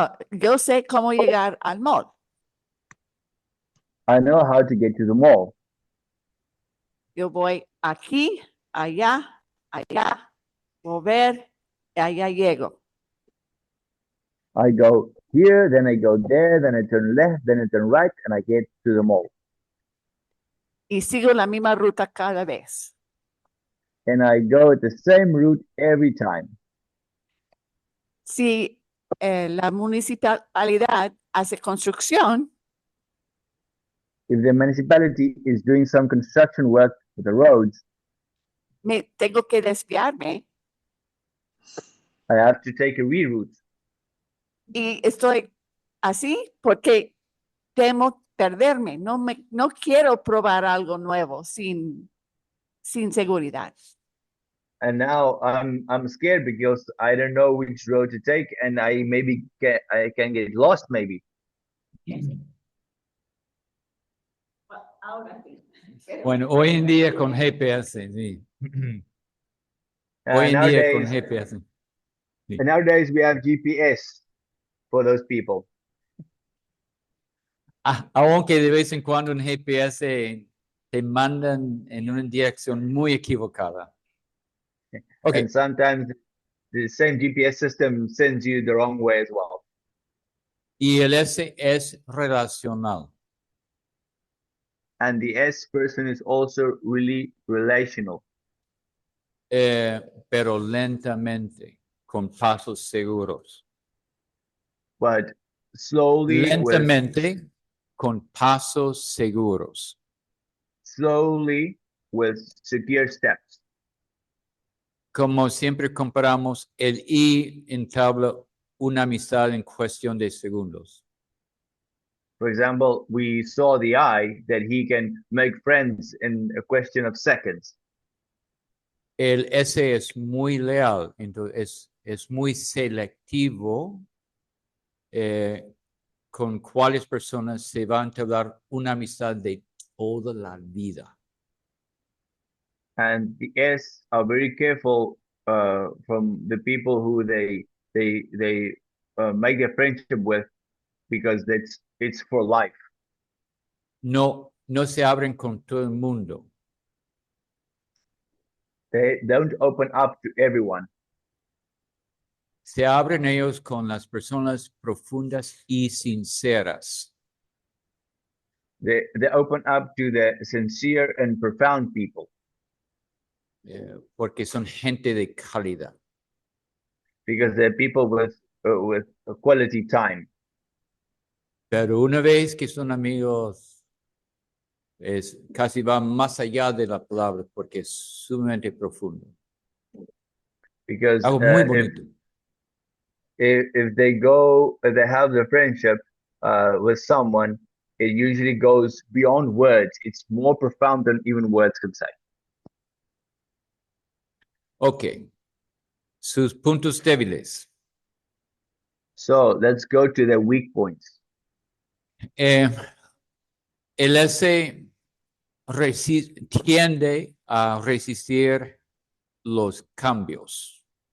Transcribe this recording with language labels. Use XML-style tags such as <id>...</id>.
<es>yo sé cómo llegar al mall.</es> <en>I know how to get to the mall.</en> <es>Yo voy aquí, allá, mover, y allá llego.</es> <en>I go here, then I go there, then I turn left, then I turn right, and I get to the mall.</en> <es>Y sigo la misma ruta cada vez.</es> <en>And I go at the same route every time.</en> <es>Si la municipalidad hace construcción,</es> <en>If the municipality is doing some construction work with the roads,</en> <es>me tengo que desviarme</es> <en>I have to take a reroute.</en> <es>y estoy así porque temo perderme. No quiero probar algo nuevo sin seguridad.</es> <en>And now I'm scared because I don't know which road to take, and I can get lost maybe.</en> <es>Bueno, hoy en día con GPS, sí. Hoy en día con GPS.</es> <en>And nowadays we have GPS for those people.</en> <es>Aunque de vez en cuando un GPS te mandan en una dirección muy equivocada.</es> <en>Okay. And sometimes the same GPS system sends you the wrong way as well.</en> <es>Y el S es relacional.</es> <en>And the S person is also really relational.</en> <es>Pero lentamente, con pasos seguros.</es> <en>But slowly</en> <es>Lentamente, con pasos seguros.</es> <en>Slowly with secure steps.</en> <es>Como siempre comparamos, el I entabla una amistad en cuestión de segundos.</es> <en>For example, we saw the I that he can make friends in a question of seconds.</en> <es>El S es muy leal, entonces es muy selectivo con cuáles personas se va a entablar una amistad de toda la vida.</es> <en>And the S are very careful from the people who they make their friendship with, because it's for life.</en> <es>No se abren con todo el mundo.</es> <en>They don't open up to everyone.</en> <es>Se abren ellos con las personas profundas y sinceras.</es> <en>They open up to the sincere and profound people,</en> <es>Porque son gente de calidad.</es> <en>because they're people with a quality time.</en> <es>Pero una vez que son amigos, casi va más allá de la palabra porque es sumamente profundo.</es> <en>Because</en> <es>Algo muy bonito.</es> <en>if they have the friendship with someone, it usually goes beyond words. It's more profound than even words can say.</en> <es>Ok. Sus puntos débiles.</es> <en>So let's go to the weak points.</en> <es>El S tiende a resistir los cambios.</es>